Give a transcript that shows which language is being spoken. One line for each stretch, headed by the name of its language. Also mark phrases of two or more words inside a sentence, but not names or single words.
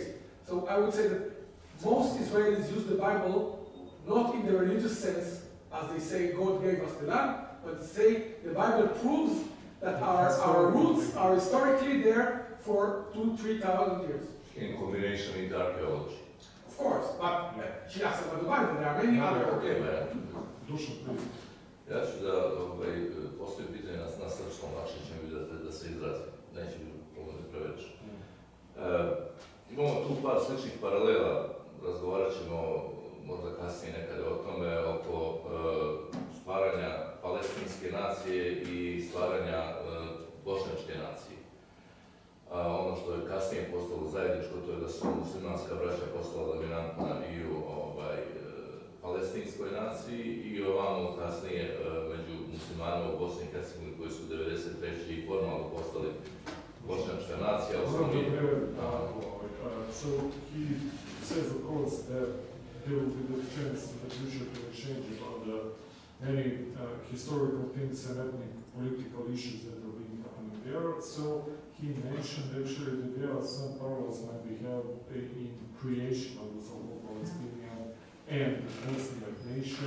English: So I would say that most Israelis use the Bible not in the religious sense, as they say God gave us the land, but say the Bible proves that our roots are historically there for 2,000-3,000 years. In combination with archaeology. Of course, but she asked about the Bible, there are many other... Okay,
Serbian: Dušan, ja ću da postavim pitanje na srpskom, lakše će mi da se izrazim. Neće mi problem preveći. Imamo tu par sličnih paralela, razgovarat ćemo možda kasnije nekada o tome, oko stvaranja palestinske nacije i stvaranja bošnjačke nacije. Ono što je kasnije postalo zajedničko, to je da su muslimanska braća postala dominantna i u palestinskoj naciji i ovamo kasnije među muslimanima u Bosni i Hercegovini koji su 93. i formalno postali bošnjačka nacija.
English: So he says, of course, that there will be the chance in the future to exchange about many historical things and ethnic political issues that are being happening there. So he mentioned actually that there are some parallels that we have in creation of the so-called Palestinian and Muslim nation,